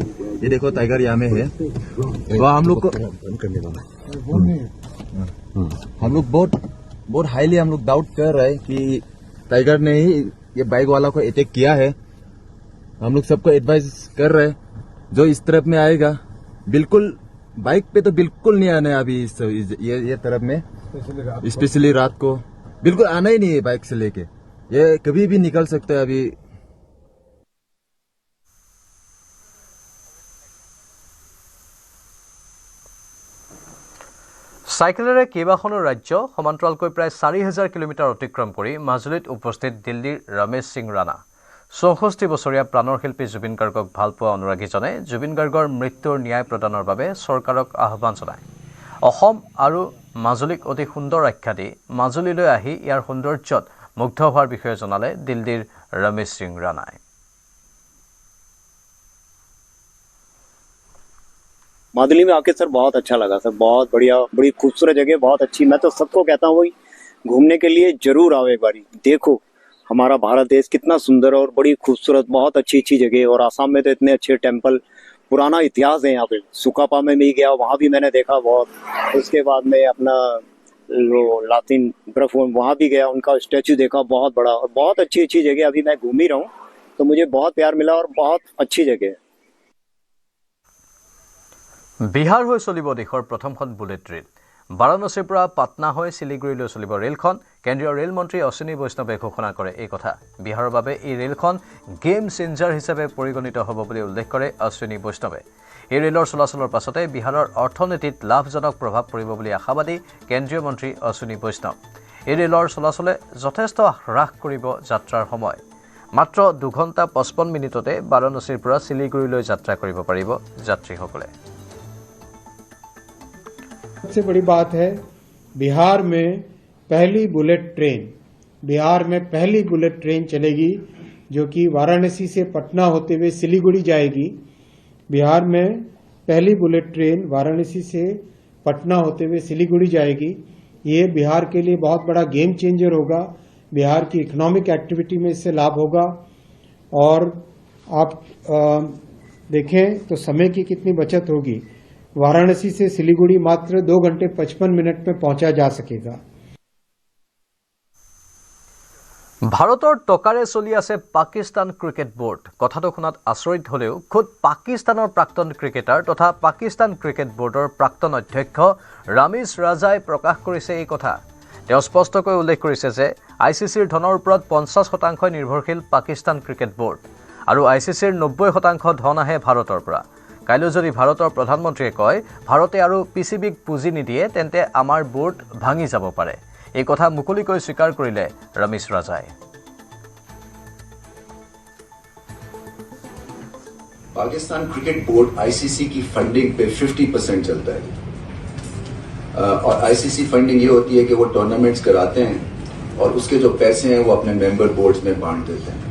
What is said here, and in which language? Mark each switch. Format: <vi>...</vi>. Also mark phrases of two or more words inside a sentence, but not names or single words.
<hi>ये देखो टाइगर यहाँ में है। तो हम लोग को हम लोग बहुत हाईली हम लोग डाउट कर रहे हैं कि टाइगर ने ही ये बाइक वाला को अटैक किया है। हम लोग सबको एडवाइस कर रहे हैं, जो इस तरफ में आएगा बिल्कुल बाइक पे तो बिल्कुल नहीं आना है अभी ये तरफ में, स्पेशली रात को बिल्कुल आना ही नहीं है बाइक से लेके, ये कभी भी निकल सकता है अभी।</hi> <as>চাইকেলেৰে কেইবাখনো ৰাজ্য সমান্তৰালকৈ প্ৰায় ৪,০০০ কিলোমিটাৰ অতিক্ৰম কৰি মাজুলীত উপস্থিত দিল্লীৰ ৰমেশ সিং ৰাণা। ৬৪ বছৰীয়া প্ৰাণৰ শিল্পী জুবিন গাৰ্গক ভালপোৱা অনুৰাগীজনে জুবিন গাৰ্গৰ মৃত্যুৰ ন্যায় প্ৰদানৰ বাবে চৰকাৰক আহ্বান জনায়। অসম আৰু মাজুলীক অতি সুন্দৰ আখ্যা দি মাজুলীলৈ আহি ইয়াৰ সৌন্দৰ্যত মুগ্ধ হোৱাৰ বিষয়ে জনালে দিল্লীৰ ৰমেশ সিং ৰাণাই।</as> <hi>मादुली में आके सर बहुत अच्छा लगा सर, बहुत बढ़िया, बड़ी खूबसूरत जगह, बहुत अच्छी। मैं तो सबको कहता हूँ वही घूमने के लिए जरूर आओ एक बारी, देखो हमारा भारत देश कितना सुंदर और बड़ी खूबसूरत, बहुत अच्छी अच्छी जगह। और आसाम में तो इतने अच्छे टेम्पल, पुराना इतिहास है यहाँ पे। सुकापा में भी गया, वहाँ भी मैंने देखा बहुत। उसके बाद में अपना लातिन बर्फ वहाँ भी गया, उनका स्टैचू देखा बहुत बड़ा, और बहुत अच्छी अच्छी जगह अभी मैं घूम ही रहा हूँ, तो मुझे बहुत प्यार मिला और बहुत अच्छी जगह है।</hi> <as>বিহাৰ হৈ চলিব দেশৰ প্ৰথমখন বুলেট ৰেল। বাৰাণসীৰ পৰা পাটনা হৈ শিলিগুৰিলৈ চলিব ৰেলখন। কেন্দ্ৰীয় ৰেল মন্ত্ৰী অশ্বিনী বৈষ্ণৱে ঘোষণা কৰে এই কথা। বিহাৰৰ বাবে এই ৰেলখন</as> <en>game changer</en> <as>হিচাপে পৰিগণিত হ'ব বুলি উল্লেখ কৰে অশ্বিনী বৈষ্ণৱে। এই ৰেলৰ চলাচলৰ পাছতে বিহাৰৰ অৰ্থনীতিত লাভজনক প্ৰভাৱ পৰিব বুলি আশাবাদী কেন্দ্ৰীয় মন্ত্ৰী অশ্বিনী বৈষ্ণৱ। এই ৰেলৰ চলাচলে যথেষ্ট হ্ৰাস কৰিব যাত্ৰাৰ সময়। মাত্ৰ 2 ঘণ্টা 55 মিনিটতে বাৰাণসীৰ পৰা শিলিগুৰিলৈ যাত্ৰা কৰিব পাৰিব যাত্ৰীসকলে।</as> <hi>सबसे बड़ी बात है बिहार में पहली बुलेट ट्रेन, बिहार में पहली बुलेट ट्रेन चलेगी जो कि वाराणसी से पटना होते हुए सिलीगुड़ी जाएगी। बिहार में पहली बुलेट ट्रेन वाराणसी से पटना होते हुए सिलीगुड़ी जाएगी। ये बिहार के लिए बहुत बड़ा</hi> <en>game changer</en> <hi>होगा। बिहार की</hi> <en>economic activity</en> <hi>में इससे लाभ होगा। और आप देखें तो समय की कितनी बचत होगी। वाराणसी से सिलीगुड़ी मात्र 2 घंटे 55 मिनट में पहुंचा जा सकेगा।</hi> <as>ভাৰতৰ টকাৰে চলি আছে পাকিস্তান ক্ৰিকেট বোৰ্ড। কথাটো শুনাত আচৰিত হ'লেও খুদ পাকিস্তানৰ প্ৰাক্তন ক্ৰিকেটাৰ তথা পাকিস্তান ক্ৰিকেট বোৰ্ডৰ প্ৰাক্তন অধ্যক্ষ ৰামিজ ৰাজাই প্ৰকাশ কৰিছে এই কথা। তেওঁ স্পষ্টকৈ উল্লেখ কৰিছে যে ICCৰ ধনৰ ওপৰত 50% নিৰ্ভৰশীল পাকিস্তান ক্ৰিকেট বোৰ্ড আৰু ICCৰ 90% ধন আহে ভাৰতৰ পৰা। কাইলৈ যদি ভাৰতৰ প্ৰধানমন্ত্ৰীয়ে কয় ভাৰতে আৰু PCBক পুঁজি নিদিয়ে তেন্তে আমাৰ বোৰ্ড ভাঙি যাব পাৰে। এই কথা মুকলিকৈ স্বীকাৰ কৰিলে ৰমেশ ৰাজাই।</as> <hi>पाकिस्तान क्रिकेट बोर्ड ICC की फंडिंग पे 50% चलता है। और ICC फंडिंग ये होती है कि वो टूर्नामेंट्स कराते हैं और उसके जो पैसे हैं वो अपने</hi> <en>member boards</en> <hi>में बांट देते हैं।</hi>